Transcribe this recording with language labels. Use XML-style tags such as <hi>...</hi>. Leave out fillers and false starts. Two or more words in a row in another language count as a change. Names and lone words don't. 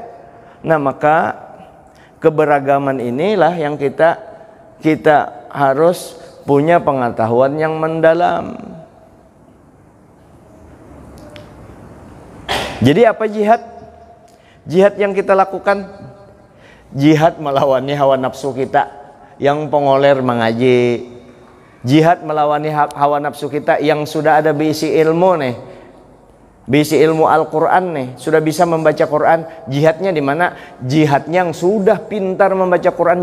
<id>Nah maka keberagaman inilah yang kita harus punya pengetahuan yang mendalam. Jadi apa jihad? Jihad yang kita lakukan,</id> <bjn>jihad melawani hawa nafsu kita yang pengoler mengaji. Jihad melawani hawa nafsu kita yang sudah ada bisi ilmu nih, bisi ilmu Al-Quran nih, sudah bisa membaca Quran.</bjn> <id>Jihadnya di mana? Jihadnya yang sudah pintar membaca Quran.</id>